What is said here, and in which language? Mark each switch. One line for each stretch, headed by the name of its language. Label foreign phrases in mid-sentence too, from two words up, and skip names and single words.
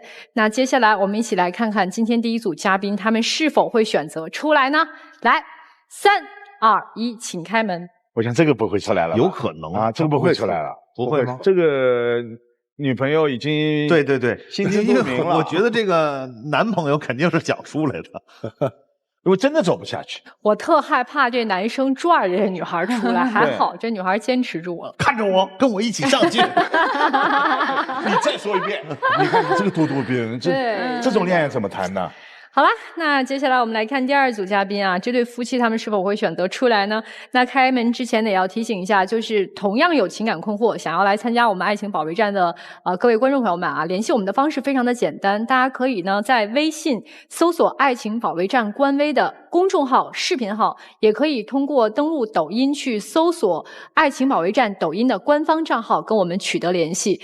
Chinese: 那接下來我們一起來看看今天第一組嘉賓他們是否會選擇出來呢？來。3、2、1，請開門。我想這個不會出來了，有可能啊，這個不會出來了，不會嗎？這個女朋友已經對，心知肚明了。我覺得這個男朋友肯定是想出來的，因為真的走不下去。我特害怕這男生拽着這女孩出來，還好这女孩堅持住了。看着我，跟我一起上進。你再說一遍，你看你這個咄咄逼人，這種戀愛怎麼談呢？好啦，那接下来我們來看第二組嘉賓啊，這對夫妻他們是否會選擇出來呢？那開門之前呢，也要提醒一下，就是同樣有情感困惑，想要來參加我們愛情保衛戰的各位觀眾朋友們啊，聯繫我們的方式非常的簡單，大家可以呢在微信搜索愛情保衛戰官微的公眾號、視頻號，也可以通過登錄抖音去搜索愛情保衛戰抖音的官方賬號跟我們取得聯繫。